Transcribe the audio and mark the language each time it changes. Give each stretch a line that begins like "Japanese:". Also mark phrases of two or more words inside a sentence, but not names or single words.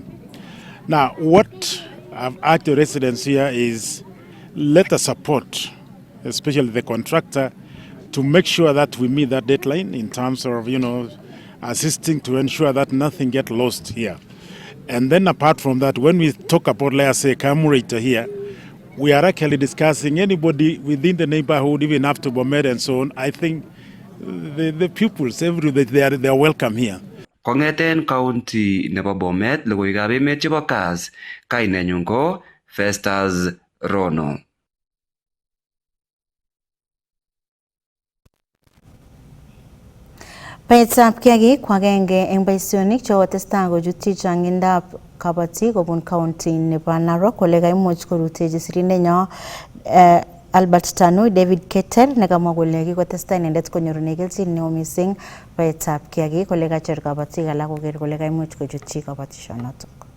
English: Now, what I've asked the residents here is let us support, especially the contractor, to make sure that we meet that deadline in terms of, assisting to ensure that nothing gets lost here. And then apart from that, when we talk about, let's say, Kamurita here, we are actually discussing anybody within the neighborhood, even after Bomed and so on. I think the pupils, everywhere, they are welcome here.
Kalenjin: Kongeten county nebo Bomet, logoiwekab emet chebo Kass, kainenyun ko Festus Rono. Baetab kiagik ko agenge eng boisionik chekotestai kochutyi changindab kabatik kobun county nebo Narok kole kaimuch korutechi sirindenyo Albert Tanu David Keter nekamwa kole kikotestai inendet konyorune kelchin neo mising baetab kiagik kole kacher kabatik alak koker kole kaimuch kochutyi kabatishonotok.